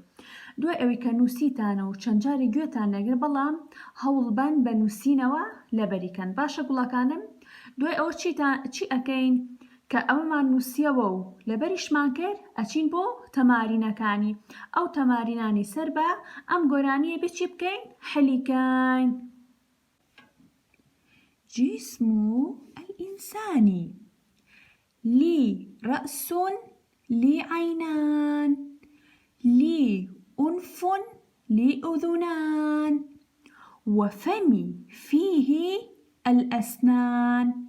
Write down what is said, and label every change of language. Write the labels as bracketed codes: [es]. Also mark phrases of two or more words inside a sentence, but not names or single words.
[ckb] دوای ئەوەی کە نووسیتانە و چەند جارێک گوێتان لێگر بەڵام هەوڵبەن بە نووسینەوە لەبەریکەن. باشە گوڵەکانم، دوای ئەوە چی ئەکەین؟ کە ئەوەمان نووسیەوە و لەبەریشمان کرد ئەچین بۆ تەمارینەکانی. ئەو تەمارینانی سەر بە ئەم گۆرانیە بێ چی بکەین؟ حەلیکەین. [ar] جسم الإنسان لي رأس لي عينان لي أنف لي أذنان وفمي فيه الأسنان